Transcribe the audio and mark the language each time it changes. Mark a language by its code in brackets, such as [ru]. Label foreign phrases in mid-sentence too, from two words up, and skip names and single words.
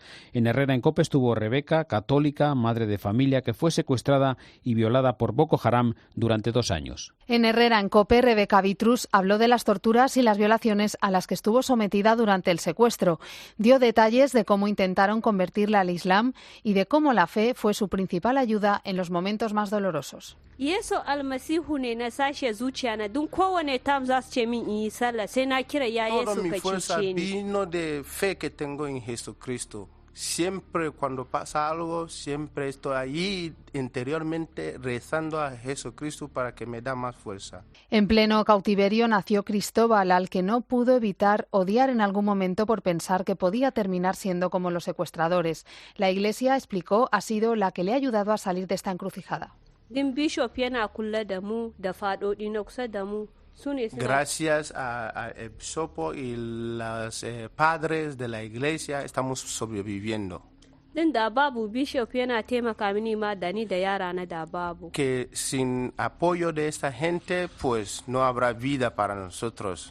[es] En Herrera en COPE estuvo Rebeca, católica, madre de familia, que fue secuestrada y violada por Boko Haram durante 2 años. En Herrera en COPE, Rebeca Vitrus habló de las torturas y las violaciones a las que estuvo sometida durante el secuestro. Dio detalles de cómo intentaron convertirla al Islam y de cómo la fe fue su principal ayuda en los momentos más dolorosos. [ha] Yesu almasihu ne na sashe zuciya na dun kowane tam za su ce min in yi sallah sai na kira ya Yesu ka cece ni. [es] Vino de fe que tengo en Jesucristo. Siempre cuando pasa algo, siempre estoy allí interiormente rezando a Jesucristo para que me da más fuerza. En pleno cautiverio nació Cristóbal, al que no pudo evitar odiar en algún momento por pensar que podía terminar siendo como los secuestradores. La Iglesia, explicó, ha sido la que le ha ayudado a salir de esta encrucijada. [ha] Din bishop yana kula da mu da fadodi na kusa da mu. [es] Gracias al obispo y los padres de la iglesia estamos sobreviviendo. Que sin apoyo de esta gente, pues no habrá vida para nosotros.